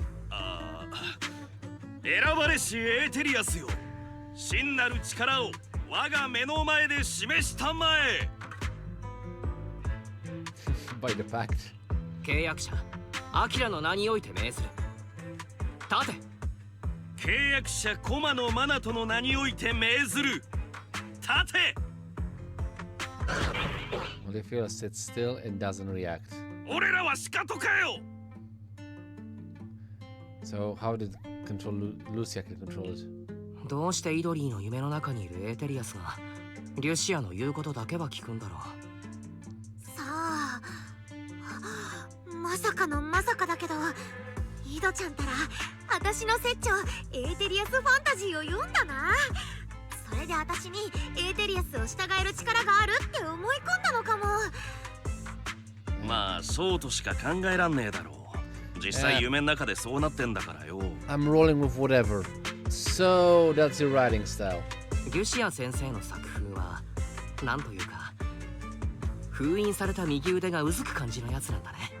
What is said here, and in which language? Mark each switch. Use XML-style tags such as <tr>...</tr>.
<ja>ああ、選ばれしエーテリアスよ、真なる力を我が目の前で示したまえ。</ja> <en>By the pact.</en> <ja>契約者アキラの名において命ずる。立て。契約者コマのマナトの名において命ずる。立て。</ja> <en>Olivia sits still and doesn't react.</en> <ja>俺らはシカトかよ。</ja> <en>So how did Lucia can control it?</en> <ja>どうしてイドリーの夢の中にいるエーテリアスがリュシアの言うことだけは聞くんだろう。さあ、まさかのまさかだけど、イドちゃんたら私の説長エーテリアスファンタジーを読んだな。それで私にエーテリアスを従える力があるって思い込んだのかも。まあそうとしか考えらんねえだろう。実際夢の中でそうなってんだからよ。</ja> <en>I'm rolling with whatever. So that's your writing style.</en> <ja>リュシア先生の作風はなんというか封印された右腕がうずく感じのやつなんだね。</ja>